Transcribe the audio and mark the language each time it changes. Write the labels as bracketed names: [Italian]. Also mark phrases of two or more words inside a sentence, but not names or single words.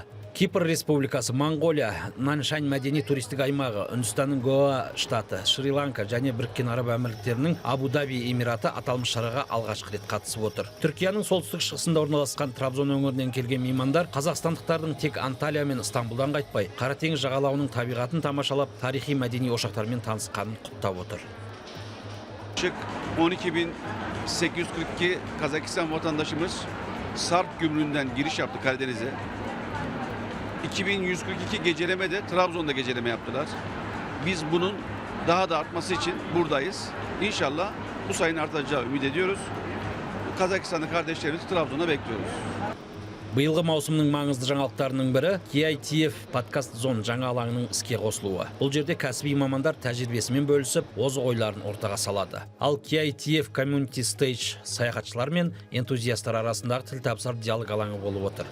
[Kazakh] Кипр Республикасы, Монғолия, Наншань мәдени туристік аймағы, Үндістанның Гоа штаты, Шри-Ланка және Біріккен Араб Әмірліктерінің Абу-Даби Эмираты аталмыш шараға алғашқы рет қатысып отыр. Түркияның солтүстік шығысында орналасқан Трабзон өңірінен келген меймандар қазақстандықтардың тек Анталия мен Стамбулдан қайтпай, Қара теңіз жағалауының табиғатын тамашалап, тарихи мәдени ошақтармен танысқанын құптап отыр. [Turkish] 12.842 Kazakistan vatandaşımız Sarp gümrüğünden giriş yaptı Karadeniz'e. 2142 geceleme de Trabzon'da geceleme yaptılar. Biz bunun daha da artması için buradayız. İnşallah bu sayının artacağı ümit ediyoruz. Kazakistan'da kardeşlerimizi Trabzon'a bekliyoruz. [Kazakh] Биылғы маусымның маңызды жаңалықтарының бірі KITF подкаст зон жаңа алаңының іске қосылуы. Бұл жерде кәсіби мамандар тәжірибесімен бөлісіп, озық ойларын ортаға салады. Ал KITF Community Stage саяхатшылар мен энтузиастар арасындағы тіл табысар диалог алаңы болып отыр.